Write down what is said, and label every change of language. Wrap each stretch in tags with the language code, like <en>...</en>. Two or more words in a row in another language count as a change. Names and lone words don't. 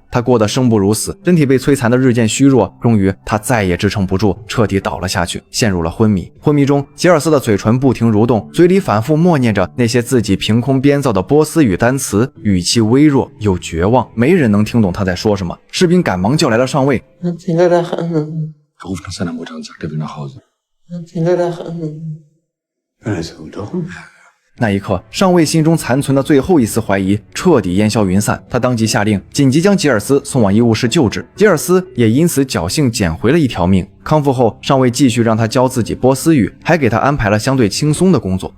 <zh>他过得生不如死，身体被摧残的日渐虚弱，终于他再也支撑不住，彻底倒了下去，陷入了昏迷。昏迷中，吉尔斯的嘴唇不停蠕动，嘴里反复默念着那些自己凭空编造的波斯语单词，语气微弱又绝望，没人能听懂他在说什么。士兵赶忙叫来了上尉。</zh> <de>Gerufen nach seiner Mutter und sagt, er will nach Hause.</de> <zh>那一刻，上尉心中残存的最后一丝怀疑彻底烟消云散。他当即下令紧急将吉尔斯送往医务室救治，吉尔斯也因此侥幸捡回了一条命。康复后，上尉继续让他教自己波斯语，还给他安排了相对轻松的工作。</zh>